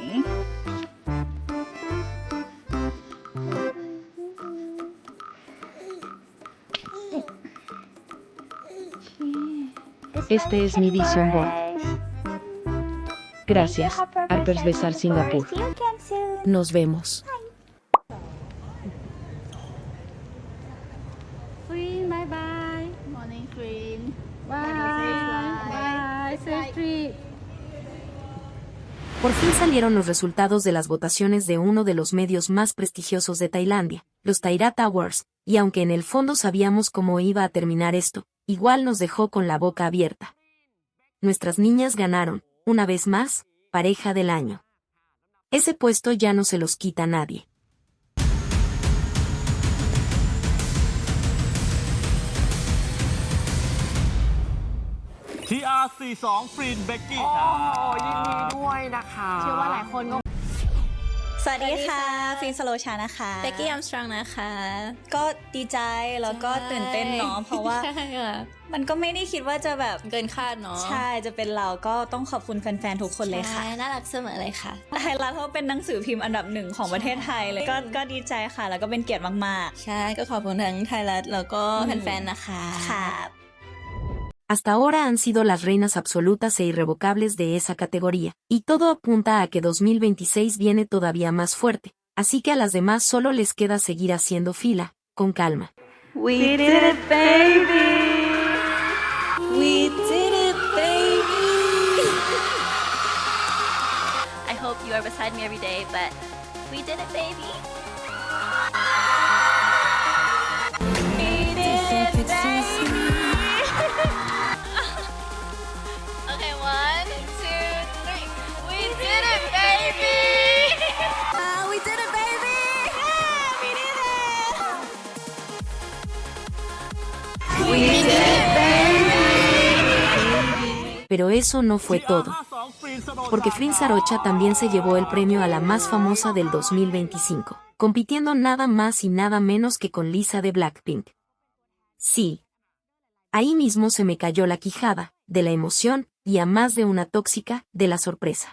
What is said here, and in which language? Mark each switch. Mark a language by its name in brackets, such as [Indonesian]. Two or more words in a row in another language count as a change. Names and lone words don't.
[Spanish] Este es mi [English] vision board. [Spanish] Gracias, Harper's Bazaar Singapur. Nos vemos. [English] Flynn, bye bye. Morning, Flynn. Bye. Safe trip. [Spanish] Por fin salieron los resultados de las votaciones de uno de los medios más prestigiosos de Tailandia, los Thairat Awards, y aunque en el fondo sabíamos cómo iba a terminar esto, igual nos dejó con la boca abierta. Nuestras niñas ganaron, una vez más, pareja del año. Ese puesto ya no se los quita nadie. [Thai] TR42 ฟรินเบกกี้ โอ้โหยินดีด้วยนะคะ เชื่อว่าหลายคนก็ สวัสดีค่ะฟินสโลชานะคะ เบกกี้อัมสตรองนะคะ ก็ดีใจแล้วก็ตื่นเต้นเนาะเพราะว่า ใช่ค่ะ มันก็ไม่ได้คิดว่าจะแบบ เกินคาดเนาะ ใช่จะเป็นเราก็ต้องขอบคุณแฟนๆทุกคนเลยค่ะ ใช่น่ารักเสมอเลยค่ะ ไทยรัฐเขาเป็นหนังสือพิมพ์อันดับหนึ่งของประเทศไทยเลยก็ดีใจค่ะแล้วก็เป็นเกียรติมาก ใช่ก็ขอบคุณทั้งไทยรัฐแล้วก็แฟนๆนะคะ ๆค่ะ [Spanish] Hasta ahora han sido las reinas absolutas e irrevocables de esa categoría, y todo apunta a que 2026 viene todavía más fuerte, así que a las demás solo les queda seguir haciendo fila, con calma. [English] We did it baby We did it baby I hope you are beside me every day but we did it baby We did it baby Okay 1, 2, 3 we did it baby We did it baby We did it We did it [Spanish] Pero eso no fue todo, porque Flynn Sarocha también se llevó el premio a la más famosa del 2025, compitiendo nada más y nada menos que con Lisa de Blackpink. Sí. Ahí mismo se me cayó la quijada, de la emoción, y a más de una tóxica, de la sorpresa.